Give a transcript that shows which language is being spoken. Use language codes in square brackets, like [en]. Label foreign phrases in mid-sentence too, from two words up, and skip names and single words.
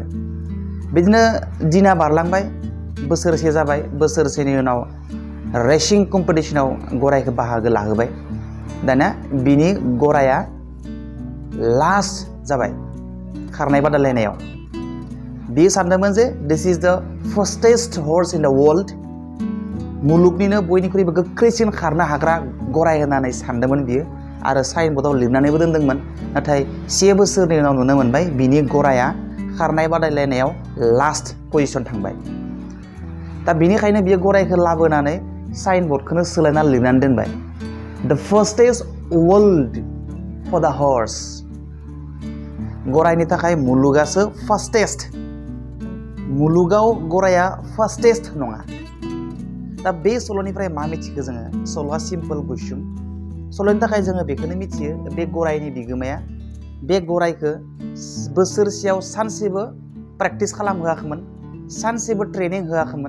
[brx] बिदिनो दिना बारलांबाय, बोसोरसे जाबाय। बोसोरसेनि उनाव रेसिं कम्पिटिशनाव गरायखौ बाहागो लाहोबाय। दानिया बिनि गराया लास्ट जाबाय खारनाय बादायलायनायाव। बियो सानदोंमोन जे [en] this is the fastest horse in the world, [brx] मुलुगनिनो बयनिख्रुइबो गोख्रैसिन खारनो हाग्रा गराय होननानै सानदोंमोन बियो। आरो [en] sign boardआव [brx] लिरनानैबो दोन्दोंमोन। नाथाय 1 बोसोरनि उनाव नुनो मोनबाय बिनि गराया खारनाय बादायलायनायाव लास्ट पजिशन थांबाय। दा बिनिखायनो बियो गरायखौ लाबोनानै साइन बर्डखौनो सोलायनानै लिरनानै दोनबाय, [en] the fastest world for the horse. [brx] गरायनि थाखाय मुलुगासो फास्टेस्ट, मुलुगाव गराया फास्टेस्ट नङा। दा बे सल'निफ्राय मा मिथिखो जोङो? सल'आ सिम्पोल, गुसुं। सल'नि थाखाय जोङो बेखौनो मिथियो, बे गरायनि बिगोमाया बे गरायखौ बोसोरसेयाव सानसेबो प्रेक्टिस खालामहोआखैमोन, सानसेबो ट्रेनिं होआखैमोन।